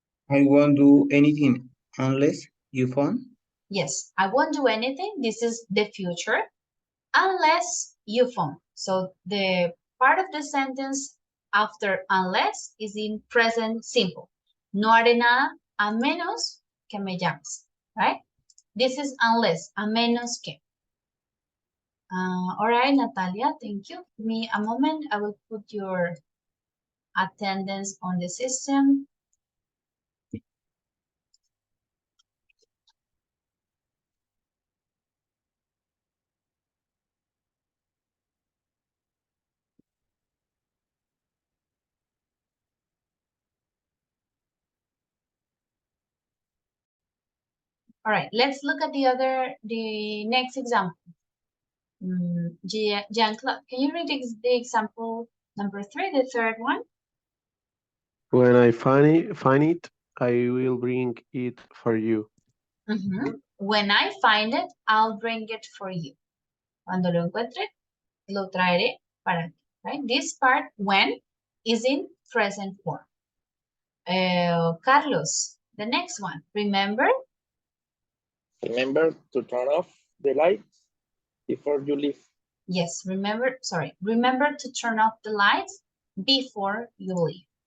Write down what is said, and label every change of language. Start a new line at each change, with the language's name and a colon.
English: I won't do anything unless you phone. Yes, I won't do anything. This is the future. Unless you phone. So the part of the sentence after unless is in present simple.
Spanish: No haré nada a menos que me llames, right?
English: This is unless,
Spanish: a menos que.
English: All right, Natalia, thank you. Give me a moment. I will put your attendance on the system. All right, let's look at the next example. Jean-Claude, can you read the example number 3, the third one? When I find it, I will bring it for you. When I find it, I'll bring it for you.
Spanish: Cuando lo encuentre, lo traeré para ti.
English: Right? This part, when, is in present form. Carlos, the next one. Remember? Remember to turn off the lights before you leave. Yes, remember to turn off the lights before you leave.